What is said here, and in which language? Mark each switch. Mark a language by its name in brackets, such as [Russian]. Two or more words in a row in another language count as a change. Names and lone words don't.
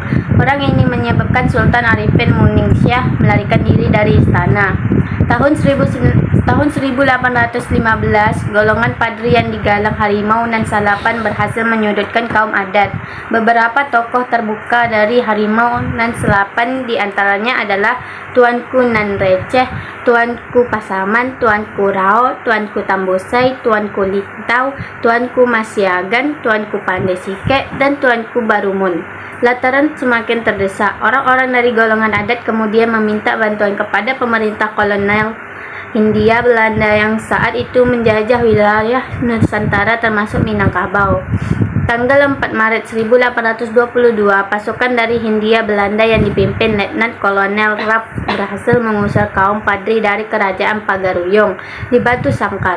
[Indonesian] Perang ini menyebabkan Sultan Arifin Muningsyah melarikan diri dari istana. Tahun 1815, golongan Padri yang digalang Harimau Nan Salapan berhasil menyudutkan kaum adat. Beberapa tokoh terbuka dari Harimau Nan Salapan diantaranya adalah Tuanku Nan Receh, Tuanku Pasaman, Tuanku Rao, Tuanku Tambosai, Tuanku Lintau, Tuanku Masyagan, Tuanku Pandai Sikek, dan Tuanku Barumun. Lantaran semakin terdesak, orang-orang dari golongan adat kemudian meminta bantuan kepada pemerintah kolonial Hindia Belanda yang saat itu menjajah wilayah Nusantara termasuk Minangkabau. Tanggal 4 Maret 1822, pasukan dari Hindia Belanda yang dipimpin Letnan Kolonel Raff berhasil mengusir kaum Padri dari kerajaan Pagaruyung di Batu Sangkar.